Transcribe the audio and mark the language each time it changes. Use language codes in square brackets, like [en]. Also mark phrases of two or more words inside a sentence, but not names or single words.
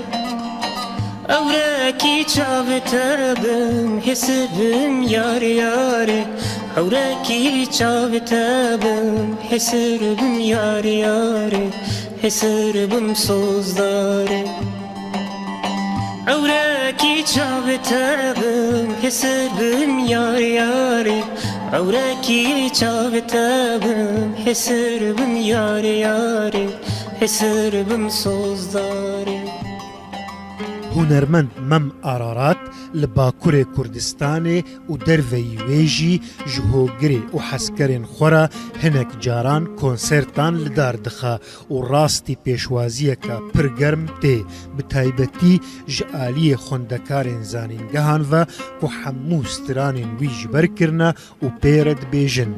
[ku] ئەورەکی چاوتە بم حێسە بم یارێ یارێ ئەورەکی چاوتە بم حێسە بم یارێ یارێ حێسە بم سۆزدارێ ئەورەکی چاوتە بم حێسە بم یارێ یارێ ئەورەکی چاوتە بم حێسە بم یارێ یارێ حێسە بم سۆزدارێ. هونەرمەند مەم ئارارات li Bakurê Kurdistanê û derveyî wê jî ji hogirê û hezkerên xwe re hinek caran konsertan li dar dixe û rastî pêşwaziyeka pir germ tê bi taybetî ji aliyê xwendekarên zanîngehan ve ku hemû stranên wî ji ber kirine û pê re dibêjin.